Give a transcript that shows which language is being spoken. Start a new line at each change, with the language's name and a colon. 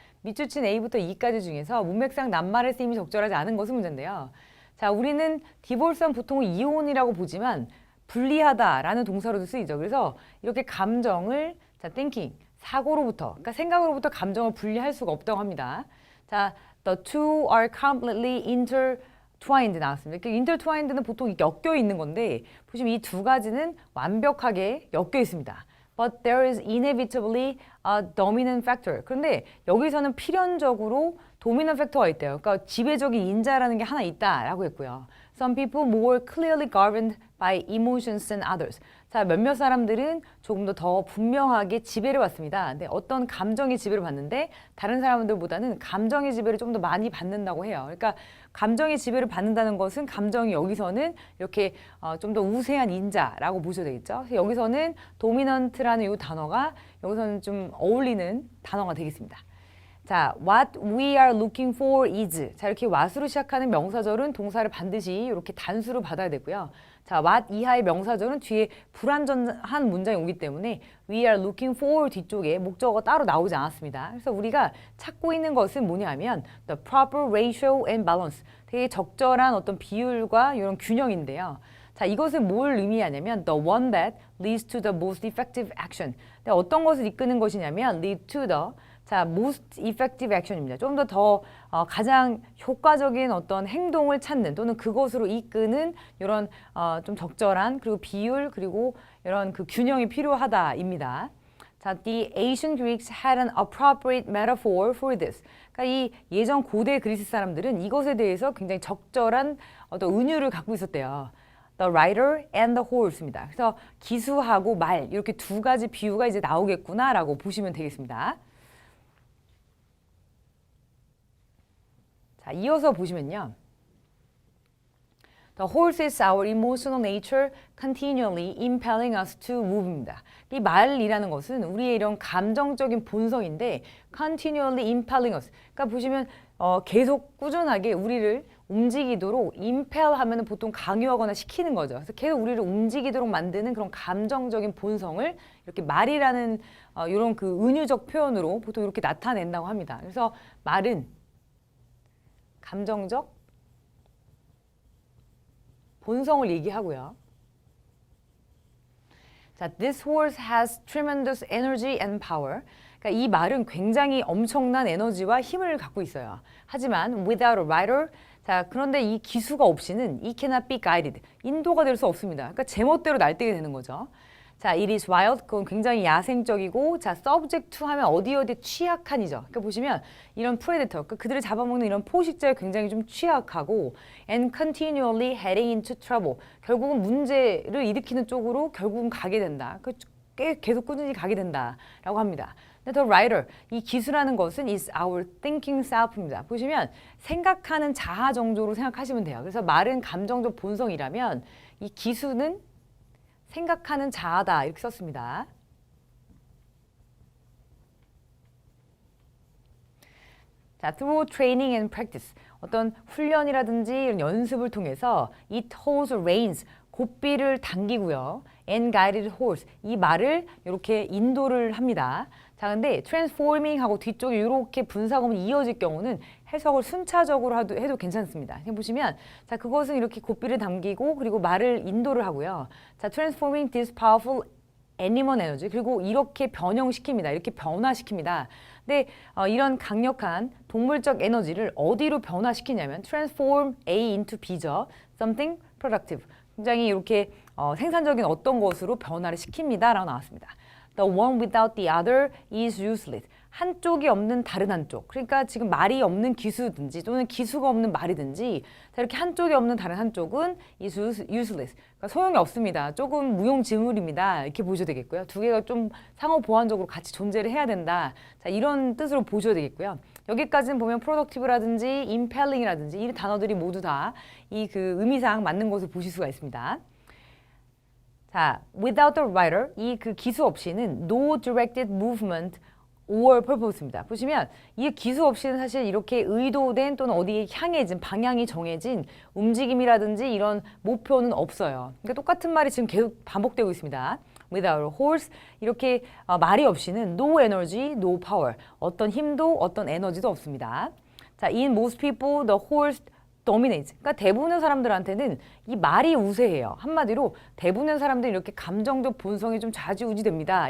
Korean: 밑줄친 A부터 E까지 중에서 문맥상 낱말의 쓰임이 적절하지 않은 것은 문제인데요. 자, 우리는 디볼스는 보통 이혼이라고 보지만 분리하다라는 동사로도 쓰이죠. 그래서 이렇게 감정을 thinking, 사고로부터, 그러니까 생각으로부터 감정을 분리할 수가 없다고 합니다.
English: 자, the two are completely intertwined
Korean: 나왔습니다. intertwined는 보통 엮여 있는 건데 보시면 이 두 가지는 완벽하게 엮여 있습니다.
English: But there is inevitably a dominant factor.
Korean: 그런데 여기서는 필연적으로 도미넌 팩터가 있대요. 그러니까 지배적인 인자라는 게 하나 있다라고 했고요.
English: Some people more clearly governed by emotions than others.
Korean: 자, 몇몇 사람들은 조금 더 분명하게 지배를 받습니다. 근데 어떤 감정의 지배를 받는데 다른 사람들보다는 감정의 지배를 좀 더 많이 받는다고 해요. 그러니까 감정의 지배를 받는다는 것은 감정이 여기서는 이렇게 좀 더 우세한 인자라고 보셔야 되겠죠. 그래서 여기서는 도미넌트라는 이 단어가 여기서는 좀 어울리는 단어가 되겠습니다.
English: 자, what we are looking for is.
Korean: 자, 이렇게 what으로 시작하는 명사절은 동사를 반드시 이렇게 단수로 받아야 되고요. 자, what 이하의 명사절은 뒤에 불완전한 문장이 오기 때문에 we are looking for 뒤쪽에 목적어가 따로 나오지 않았습니다. 그래서 우리가 찾고 있는 것은 뭐냐면
English: the proper ratio and balance.
Korean: 되게 적절한 어떤 비율과 이런 균형인데요.
English: 자,
Korean: 이것은 뭘 의미하냐면
English: the one that leads to the most effective action.
Korean: 어떤 것을 이끄는 것이냐면
English: lead to the 자, most effective action입니다.
Korean: 좀 더 가장 효과적인 어떤 행동을 찾는 또는 그것으로 이끄는 이런 좀 적절한 그리고 비율 그리고 이런 그 균형이 필요하다입니다.
English: 자, the ancient Greeks had an appropriate metaphor for this.
Korean: 그러니까 이 예전 고대 그리스 사람들은 이것에 대해서 굉장히 적절한 어떤 은유를 갖고 있었대요.
English: The rider and the horse입니다.
Korean: 그래서 기수하고 말 이렇게 두 가지 비유가 이제 나오겠구나라고 보시면 되겠습니다. 자, 이어서 보시면요.
English: The horse is our emotional nature continually impelling us to move입니다.
Korean: 이 말이라는 것은 우리의 이런 감정적인 본성인데
English: continually impelling us.
Korean: 그러니까 보시면 계속 꾸준하게 우리를 움직이도록 impel 하면은 보통 강요하거나 시키는 거죠. 그래서 계속 우리를 움직이도록 만드는 그런 감정적인 본성을 이렇게 말이라는 이런 그 은유적 표현으로 보통 이렇게 나타낸다고 합니다. 그래서 말은 감정적 본성을 얘기하고요. 자, this horse has tremendous energy and power. 그러니까 이 말은 굉장히 엄청난 에너지와 힘을 갖고 있어요.
English: 하지만 without a rider, 자,
Korean: 그런데 이 기수가 없이는
English: it cannot be guided.
Korean: 인도가 될 수 없습니다. 그러니까 제멋대로 날뛰게 되는 거죠.
English: 자, it is wild.
Korean: 그건 굉장히 야생적이고, 자, subject to 하면 어디에 취약한이죠. 그러니까 보시면 이런 predator, 그들을 잡아먹는 이런 포식자에 굉장히 좀 취약하고,
English: and continually heading into trouble.
Korean: 결국은 문제를 일으키는 쪽으로 결국은 가게 된다. 계속 꾸준히 가게 된다라고 합니다. 근데 the writer, 이 기수라는 것은
English: is our thinking self
Korean: 입니다. 보시면 생각하는 자아 정도로 생각하시면 돼요. 그래서 말은 감정적 본성이라면 이 기수는 생각하는 자아다 이렇게 썼습니다. 자,
English: through training and practice
Korean: 어떤 훈련이라든지 이런 연습을 통해서
English: it holds reins
Korean: 고삐를 당기고요.
English: and guided horse
Korean: 이 말을 이렇게 인도를 합니다. 자, 근데 transforming 하고 뒤쪽에 이렇게 분사구문이 이어질 경우는 해석을 순차적으로 해도 괜찮습니다. 보시면 자, 그것은 이렇게 고삐를 당기고 그리고 말을 인도를 하고요.
English: 자, transforming this powerful animal energy
Korean: 그리고 이렇게 변형시킵니다. 이렇게 변화시킵니다. 근데 이런 강력한 동물적 에너지를 어디로 변화시키냐면
English: transform A into B
Korean: 죠.
English: something productive
Korean: 굉장히 이렇게 생산적인 어떤 것으로 변화를 시킵니다. 라고 나왔습니다.
English: The one without the other is useless.
Korean: 한쪽이 없는 다른 한쪽. 그러니까 지금 말이 없는 기수든지 또는 기수가 없는 말이든지 이렇게 한쪽이 없는 다른 한쪽은
English: is useless.
Korean: 그러니까 소용이 없습니다. 조금 무용지물입니다. 이렇게 보셔야 되겠고요. 두 개가 좀 상호 보완적으로 같이 존재를 해야 된다. 자, 이런 뜻으로 보셔야 되겠고요. 여기까지는 보면 productive라든지 impelling이라든지 이 단어들이 모두 다 이 그 의미상 맞는 것을 보실 수가 있습니다. 자,
English: without the writer,
Korean: 이 그 기수 없이는
English: no directed movement or purpose
Korean: 입니다. 보시면 이 기수 없이는 사실 이렇게 의도된 또는 어디에 향해진 방향이 정해진 움직임이라든지 이런 목표는 없어요. 그러니까 똑같은 말이 지금 계속 반복되고 있습니다.
English: Without horse
Korean: 이렇게 말이 없이는
English: no energy, no power
Korean: 어떤 힘도 어떤 에너지도 없습니다.
English: 자, in most people the horse dominates.
Korean: 그러니까 대부분의 사람들한테는 이 말이 우세해요. 한마디로 대부분의 사람들은 이렇게 감정적 본성이 좀 좌지우지됩니다.